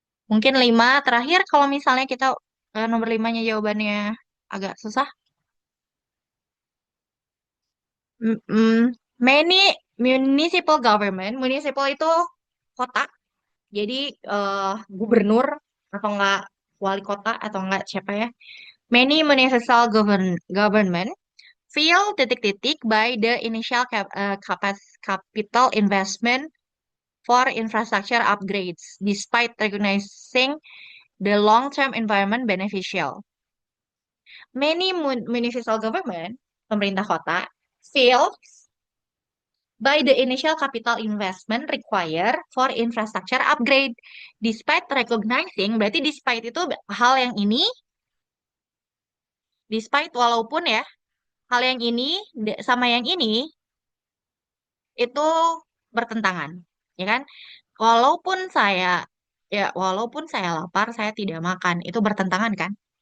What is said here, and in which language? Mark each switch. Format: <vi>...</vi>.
<id>Mungkin 5 terakhir kalau misalnya kita nomor 5-nya jawabannya agak susah.</id> <en>Many municipal government,</en> <id>municipal itu kota, jadi gubernur atau enggak wali kota atau enggak siapa ya.</id> <en>Many municipal government feel</en> <id>titik-titik</id> <en>by the initial capital investment for infrastructure upgrades, despite recognizing the long-term environment beneficial. Many municipal government,</en> <id>pemerintah kota,</id> <en>feel by the initial capital investment required for infrastructure upgrade. Despite recognizing,</en> <id>berarti despite itu hal yang ini, despite walaupun ya, hal yang ini sama yang ini itu bertentangan, ya kan? Walaupun saya walaupun saya lapar, saya tidak makan, itu bertentangan kan?</id>